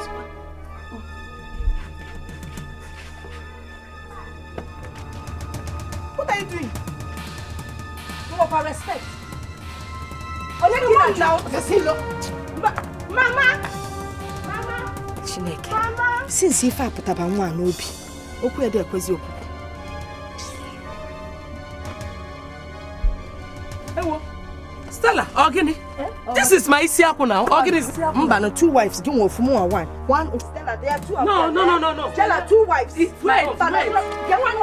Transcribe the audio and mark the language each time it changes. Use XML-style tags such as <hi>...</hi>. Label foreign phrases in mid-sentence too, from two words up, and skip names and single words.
<en>What are you doing? You want respect? Mama! Chineke.</en> <ig>Since ife apụtaba nwa n'obi, okwu ede ekwezi okwu.</ig> <en>Stella, Ogini. This is my Isiaku now. Ogini. Mbano, 2 wives. Give one for more one. One is Stella. There are 2 of them. No. Stella, 2 wives. Wait. Get one.</en>